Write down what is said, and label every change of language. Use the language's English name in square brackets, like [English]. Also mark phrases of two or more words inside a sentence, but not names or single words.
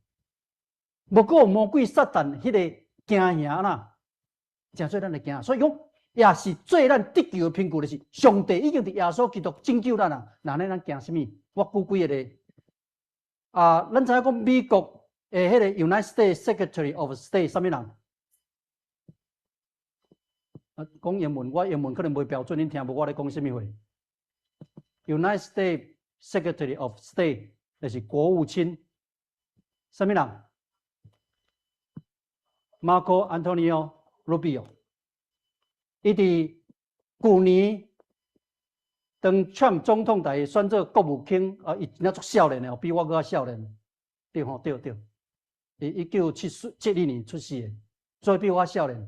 [Min Nan Chinese] 无过魔鬼撒旦迄个惊吓啦，真做咱的惊。所以讲，也是做咱得救的凭据，就是上帝已经伫耶稣基督拯救咱啦。那咱惊什么？我举几个例。咱知影讲美国诶，迄个 [English] United States Secretary of State [Min Nan Chinese] 什么人？讲英文，我英文可能袂标准，恁听无我咧讲什么话 ？ [English] United States Secretary of State [Min Nan Chinese] 就是国务卿，什么人 ？Marco Antonio Rubio。伊伫去年当Trump总统台选做国务卿，伊真正足少年的，比我搁较少年。对吼，对。伊1972年出世的，所以比我少年。